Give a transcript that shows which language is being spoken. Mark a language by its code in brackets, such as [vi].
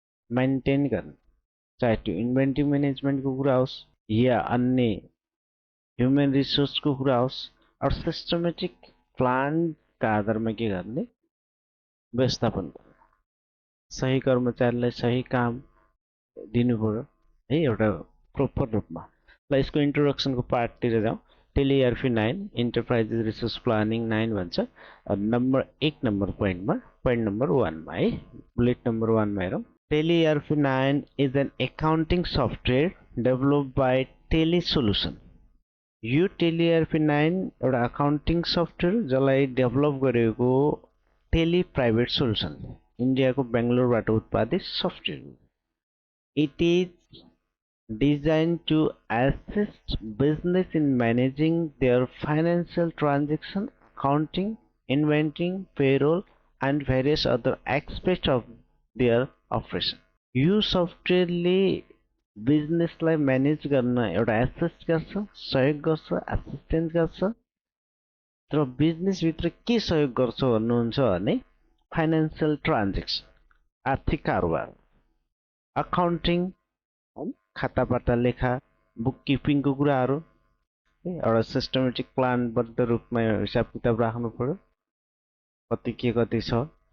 [ne] Maintain गर्ने, चाहे त्यो इन्भेन्ट्री म्यानेजमेन्टको कुरा होस् या अन्य ह्युमन रिसोर्सको कुरा होस्, और सिस्टमेटिक प्लानका आधारमा के गर्ने, व्यवस्थापन गर्ने, सही कर्मचारीलाई सही काम दिनु पर्यो है, एउटा प्रोपर रूपमा। ल यसको इन्ट्रोडक्सनको पार्टतिर जाउँ। Tele ERP 9 enterprises resource planning 9 भन्छ। नम्बर 1 नम्बर पोइन्टमा, पोइन्ट नम्बर 1 मा है, बुलेट नम्बर 1 मा हेरौँ। [en] Tally ERP 9 is an accounting software developed by Tele Solution। [ne] यो टेली ERP 9 एउटा अकाउन्टिङ सफ्टवेयर जसलाई डेभलप गरेको टेली प्राइभेट सोल्युसन, इन्डियाको बेङ्गलोरबाट उत्पादित software. [en] It is designed to assist business in managing their financial transaction, accounting, inventory, payroll, and various other aspects of their operation। [ne] यो सफ्टवेयरले बिजनेसलाई manage गर्न एउटा assist गर्छ, सहयोग गर्छ, एसिस्टेन्स गर्छ। तर बिजनेसभित्र के सहयोग गर्छ भन्नुहुन्छ भने फाइनेन्सियल ट्रान्जेक्सन, आर्थिक कारोबार, अकाउन्टिङ, खातापाता लेखा, बुक किपिङको कुराहरू, एउटा सिस्टमेटिक प्लानबद्ध रूपमा हिसाब किताब राख्नु पर्यो, कति के कति छ।